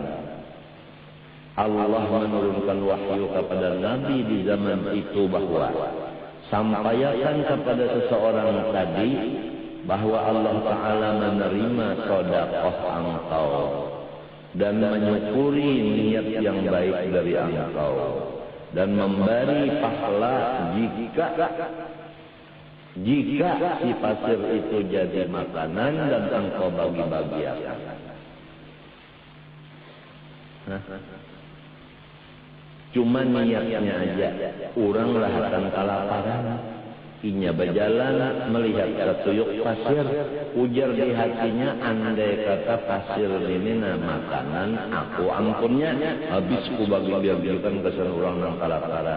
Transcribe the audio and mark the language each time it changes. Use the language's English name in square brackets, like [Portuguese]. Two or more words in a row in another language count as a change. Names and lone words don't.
[Indonesian] Allah menurunkan wahyu kepada Nabi di zaman itu bahwa sampaikan kepada seseorang tadi bahwa Allah Ta'ala menerima sedekah engkau dan menyukuri niat yang baik dari engkau dan memberi pahala jika si pasir itu jadi makanan dan engkau bagi-bagiakan. Cuma niatnya aja, orang lah akan kelaparan. [Banjar] Inya berjalan melihat setuyuk pasir, ujar di hatinya, andai kata pasir ini makanan, aku ampunnya, habis ku bagi-bagikan ke orang yang kelaparan.